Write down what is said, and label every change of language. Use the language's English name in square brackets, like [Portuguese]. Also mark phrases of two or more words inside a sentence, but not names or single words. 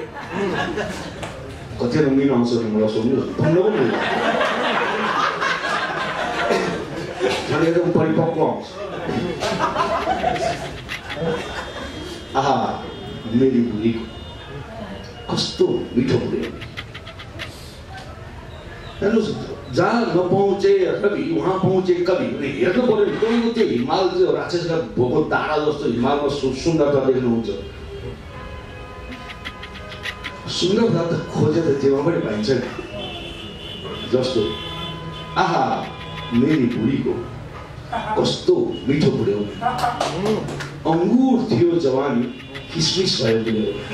[Nepali] कति रङ्गीन आउँछ मलाई सोध्नुहोस्, भन्न पनि झन् एकदम परिपक्व आउँछ। आहा मेरी बुढीको कस्तो मिठो बुढी। हेर्नुहोस् [Hindi] जहाँ नपहुँचे कवि वहाँ पहुँचे कवि [Nepali] हेर्नु पर्यो। तपाईँको त्यो हिमाल त्यो राक्षसका भोको तारा जस्तो हिमालमा सुन्दरता देख्नुहुन्छ। सुन्दरता त खोजे त जेमा पनि पाइन्छ नि। जस्तो आहा मेरी बुढीको कस्तो मिठो बुढ्यो, अङ्गुर थियो जवानी किसमिस भयो बुढ्यो।